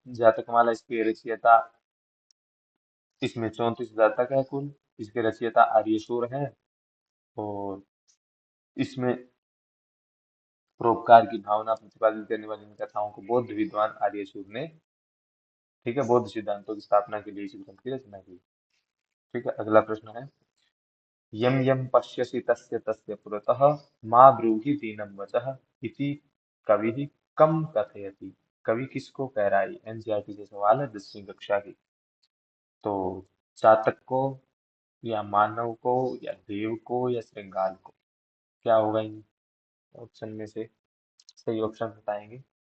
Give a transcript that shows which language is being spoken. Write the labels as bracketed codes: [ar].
[hi] जातकमाला इसकी रचयिता, इसमें 34 जातक है कुल। इसके रचयिता आर्यशूर हैं। और इसमें परोपकार की भावना प्रतिपादित करने वाली इन कथाओं को बौद्ध विद्वान आर्यशूर ने, ठीक है, बौद्ध सिद्धांतों की स्थापना के लिए इस ग्रंथ की रचना की। ठीक है, अगला प्रश्न है। [sa] यम यम पश्यसि तस्य तस्य पुरतः मा ब्रूहि दीनं वचः इति कविः कम कथयति। [hi] कवि किसको कह रहा है? एनसीईआरटी के सवाल है 10वीं कक्षा की। तो चातक को, या मानव को, या देव को, या श्रृंगार को, क्या होगा इन ऑप्शन में से? सही ऑप्शन बताएंगे।